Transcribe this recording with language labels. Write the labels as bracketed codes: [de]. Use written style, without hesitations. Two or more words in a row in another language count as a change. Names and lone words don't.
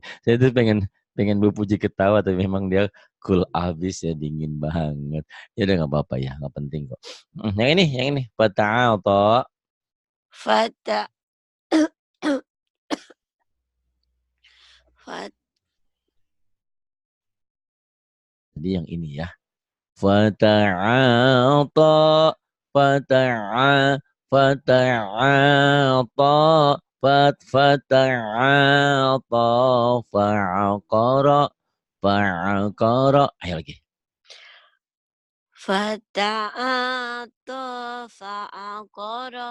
[id] Saya tuh pengen berpuji ketawa tapi memang dia cool abis ya, dingin banget. Ya udah nggak apa-apa ya, nggak penting kok. Yang ini. Fata'al toh. [ar] فتا. فت. [id] Jadi yang ini ya. [ar] فتأتا. فتأ. فتأتا. فتأتا. فعقر. فعقر. [id] Ayo lagi. [ar] فتأتا فعقر.